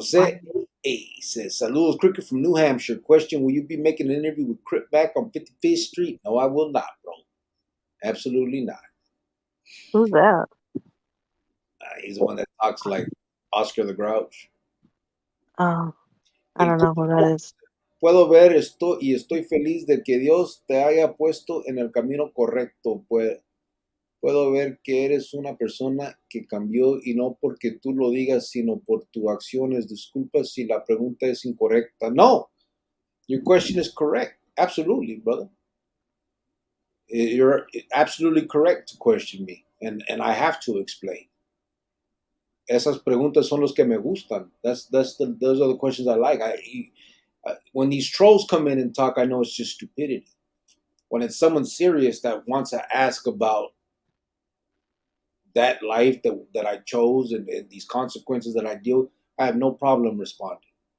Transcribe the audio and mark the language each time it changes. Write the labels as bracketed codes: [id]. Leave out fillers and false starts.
[en] Jose A says, Saludos, Cricket from New Hampshire. Question, will you be making an interview with Crip back on 55th Street? No, I will not, bro. Absolutely not. Who's that? He's the one that talks like Oscar the Grouch. Oh, I [es] El [en] don't know who that [es] Cuco, [en] is. [es] puedo ver esto y estoy feliz de que Dios te haya puesto en el camino correcto. Puedo ver que eres una persona que cambió y no porque tú lo digas, sino por tus acciones. Disculpa si la pregunta es incorrecta. [en] No, your question is correct. Absolutely, brother. You're absolutely correct to question me, and I have to explain. [es] Esas preguntas son los que me gustan. [en] Those are the questions I like. When these trolls come in and talk, I know it's just stupidity. When it's someone serious that wants to ask about that life that I chose and these consequences that I deal, I have no problem responding.